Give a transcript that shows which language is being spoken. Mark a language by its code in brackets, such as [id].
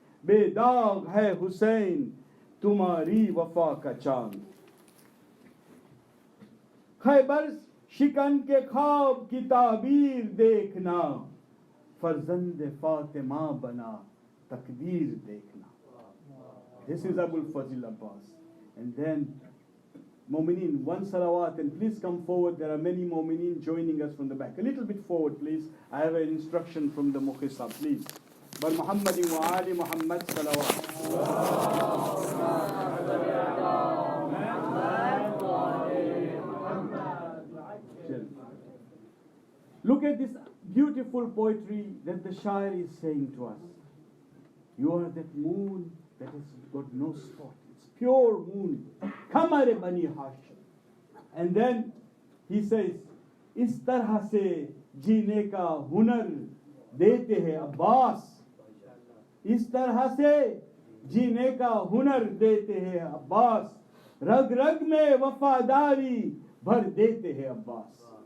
[hi] बेदाग है हुसैन तुम्हारी वफा का चांद खैबर शिकन के ख्वाब की ताबीर देखना फर्जंद फातिमा बना तकदीर देखना. [en] This is Abul Fazl Abbas. And then Mu'mineen, one salawat, and please come forward. There are many Mu'mineen joining us from the back. A little bit forward, please. I have an instruction from the Mukhisa, please. But Muhammadin wa Ali Muhammad salawat. Look at this beautiful poetry that the Shair is saying to us. You are that moon that has got no spot. It's pure moon. Kamar Bani Hashim. And then he says, [hi] इस तरह से जीने का हुनर देते हैं अब्बास. इस तरह से जीने का हुनर देते हैं अब्बास. रग रग में वफादारी भर देते हैं अब्बास.